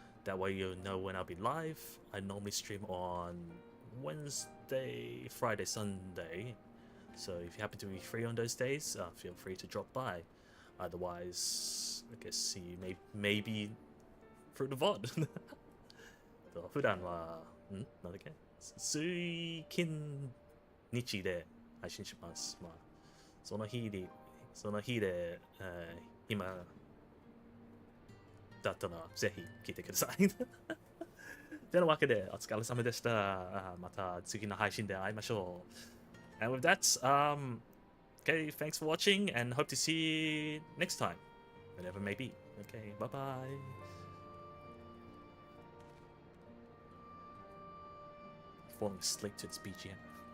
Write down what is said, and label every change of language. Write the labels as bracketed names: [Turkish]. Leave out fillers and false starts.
[English] That way you'll know when I'll be live. I normally stream on Wednesday, Friday, Sunday. So if you happen to be free on those days, feel free to drop by. Otherwise, I guess see you maybe through the VOD. [Japanese] 普段は、なんだっけ、水金日で配信します。まあ、その日で、今だったらぜひ聞いてください。てなわけで、お疲れ様でした。また次の配信で会いましょう。 [English] And with that, okay, thanks for watching and hope to see you next time, whenever it may be. Okay, bye bye. Falling asleep to its BGM.